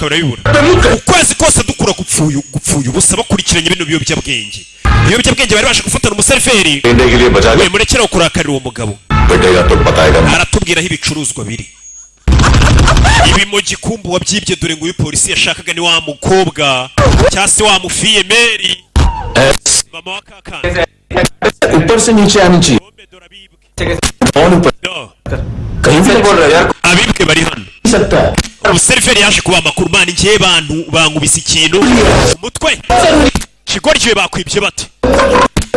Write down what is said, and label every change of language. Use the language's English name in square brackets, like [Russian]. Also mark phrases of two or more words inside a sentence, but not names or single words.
[Kinyarwanda] barabibura ukwezi kose dukura gupfuye ubusa bakurikiranye bino biyobyabwenge bari baje gufatana umuseriveri we murekera kurakarira uwo mugabo aratubwira aho ibicuruzwa biri ibi mu gikumbu wabyibye dore ngo uyu polisi yashakaga ni wa mukobwa cyangwa se wa mufiyemeri mama wa kakana [Hindi] ऊपर से नीचे आनी चाहिए [Kinyarwanda] dore abibwe [Hindi] फोन ऊपर Yo, कहीं से बोल रहे हो यार [Kinyarwanda] abibwe bari hano [Hindi] सकता है [Kinyarwanda] umuseriveri yaje kuba amakuru mani ngiye bantu bankubise ikintu umutwe kigoryiwe bakwibye bate